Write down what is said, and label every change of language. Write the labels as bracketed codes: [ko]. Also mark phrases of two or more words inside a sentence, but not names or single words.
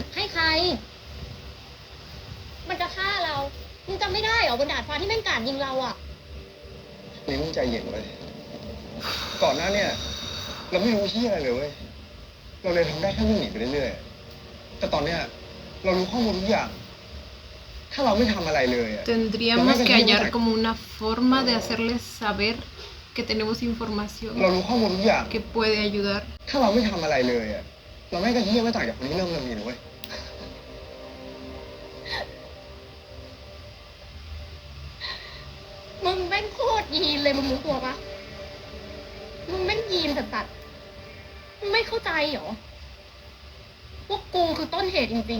[th] ให้ใคร มันจะฆ่าเรา มึงจำไม่ได้เหรอบนดาดฟ้าที่แม่งกราดยิงเราอะ นี่มึงใจเย็นไว้ยก่อนหน้าเนี่ย เราไม่รู้ที่อะไรเลยเว้ย เราเลยทำได้แค่วิ่งหนีไปเรื่อยๆ แต่ตอนเนี้ยเรารู้ข้อมูลทุกอย่าง ถ้าเราไม่ทำอะไรเลยอะ [es] Tendríamos que hallar como una forma de hacerles saber que tenemos información [th] เรารู้ข้อมูลทุกอย่าง [es] que puede ayudar. [th] ถ้าเราไม่ทำอะไรเลยอะเราไม่กระเทียมไม่ต่างจากคนที่เริ่มนี้เลยเว้ย มึงแม่งโคตรยีนเลยมึงรู้ตัวปะมึงแม่งยีนสัสๆมึงไม่เข้าใจเหรอพวกกูคือต้นเหตุจริง